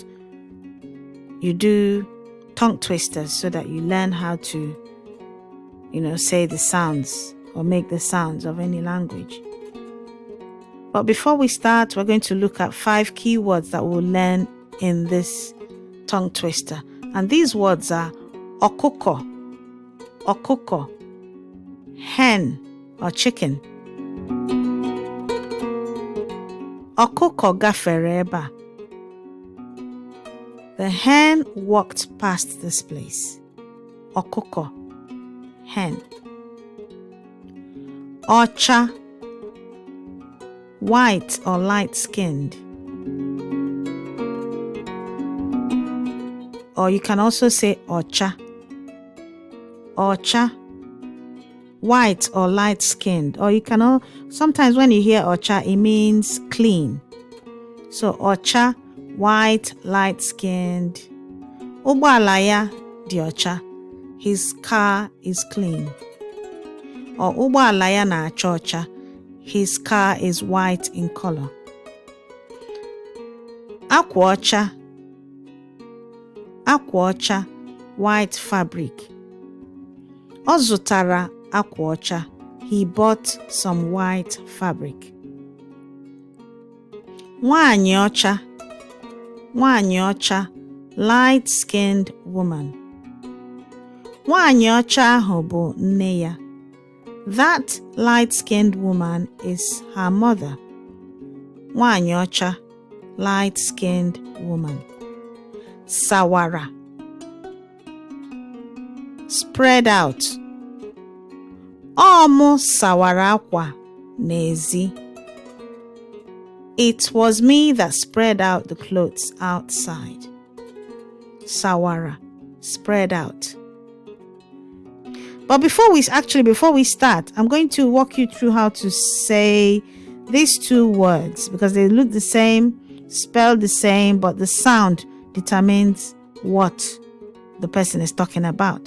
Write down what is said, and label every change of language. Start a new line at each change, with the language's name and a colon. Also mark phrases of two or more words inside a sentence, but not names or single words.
English: You do tongue twisters so that you learn how to, say the sounds or make the sounds of any language. But before we start, we're going to look at 5 key words that we'll learn in this tongue twister. And these words are okuko, hen or chicken.
Igbo: Okuko gafere ebe a.
English: The hen walked past this place.
Igbo: Okuko, hen.
English: Ocha, white or light-skinned. Or you can also say ocha. Ocha, white or light-skinned. Or you can sometimes when you hear ocha, it means clean. So ocha, white, light-skinned.
Igbo: Ụgbọala ya dị ọcha.
English: His car is clean.
Igbo: Or ụgbọala ya na-acha ọcha.
English: His car is white in color.
Igbo: Akwa ọcha. Akwa ọcha,
English: white fabric.
Igbo: Ọ zụtara akwa ọcha.
English: He bought some white fabric.
Igbo: Nwaanyị ọcha. Nwaanyị ọcha,
English: light-skinned woman.
Igbo: Nwaanyị ọcha ahụ bụ nne ya.
English: That light-skinned woman is her mother.
Igbo: Nwaanyị ọcha,
English: light-skinned woman. Sawara, spread out.
Igbo: Ọ mụ sawara akwa n'ezi.
English: It was me that spread out the clothes outside. Sawara, spread out. But before we start, I'm going to walk you through how to say these 2 words because they look the same, spelled the same, but the sound determines what the person is talking about.